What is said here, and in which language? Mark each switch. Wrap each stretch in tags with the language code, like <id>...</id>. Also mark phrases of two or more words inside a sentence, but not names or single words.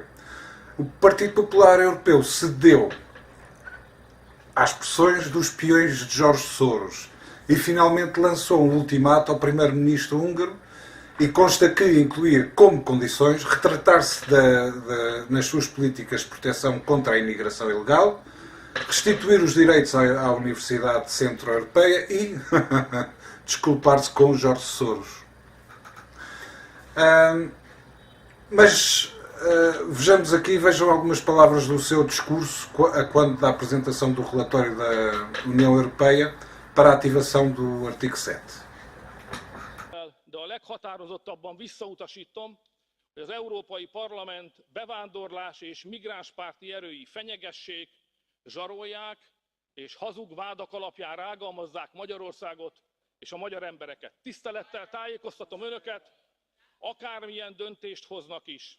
<pt>O Partido Popular Europeu cedeu às pressões dos peões de Jorge Soros e finalmente lançou um ultimato ao primeiro-ministro húngaro e consta que incluir como condições retratar-se nas suas políticas de proteção contra a imigração ilegal, restituir os direitos à Universidade Centro-Europeia e desculpar-se com Jorge Soros. Vejamos aqui, vejam algumas palavras do seu discurso quando da apresentação do relatório da União Europeia para a ativação do artigo 7.</pt> <hu>De a leghatározottabban visszautasítom, hogy az Európai Parlament bevándorlás és migránspárti erői fenyegessék, zsarolják és hazug vádak alapján rágalmazzák Magyarországot és a magyar embereket. Tisztelettel tájékoztatom önöket, akármilyen döntést hoznak is.</hu>